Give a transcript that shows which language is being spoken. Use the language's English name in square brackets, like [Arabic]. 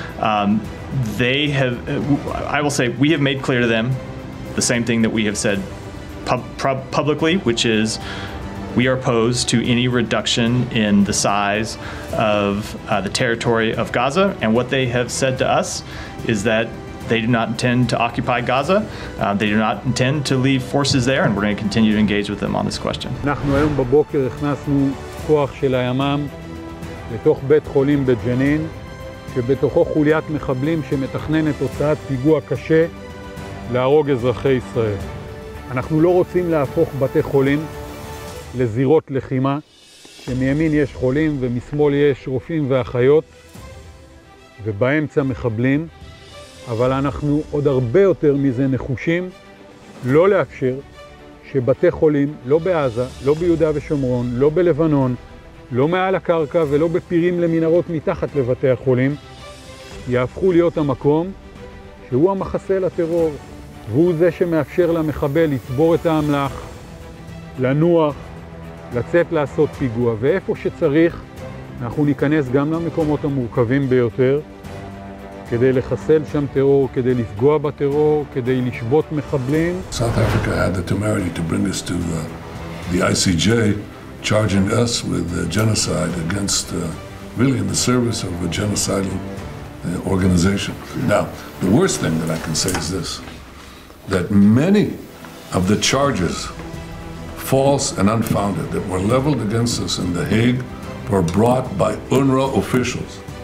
[English] I will say, we have made clear to them the same thing that we have said publicly, which is we are opposed to any reduction in the size of the territory of Gaza, and what they have said to us is that they do not intend to occupy Gaza. They do not intend to leave forces there, and we're going to continue to engage with them on this question. [Hebrew] אנחנו היום בבוקר הכנסנו כוח של הימ"מ לתוך בית חולים בג'נין, שבתוכו חוליית מחבלים שמתכננת הוצאת פיגוע קשה להרוג אזרחי ישראל. אנחנו לא רוצים להפוך בתי חולים לזירות לחימה, שמימין יש חולים ומשמאל יש רופאים ואחיות, ובאמצע מחבלים. אבל אנחנו עוד הרבה יותר מזה נחושים לא לאפשר שבתי חולים, לא בעזה, לא ביהודה ושומרון, לא בלבנון, לא מעל הקרקע ולא בפירים למנהרות מתחת לבתי החולים, יהפכו להיות המקום שהוא המחסה לטרור, והוא זה שמאפשר למחבל לצבור את האמל"ח, לנוח, לצאת לעשות פיגוע, ואיפה שצריך אנחנו ניכנס גם למקומות המורכבים ביותר, כדי לחסל שם טרור, כדי לפגוע בטרור, כדי לשבות מחבלים. [English] South Africa had the temerity to bring us to the ICJ, charging us with genocide against, really in the service of a genocidal organization. Now, the worst thing that I can say is this, that many of the charges, false and unfounded, that were leveled against us in The Hague were brought by UNRWA officials.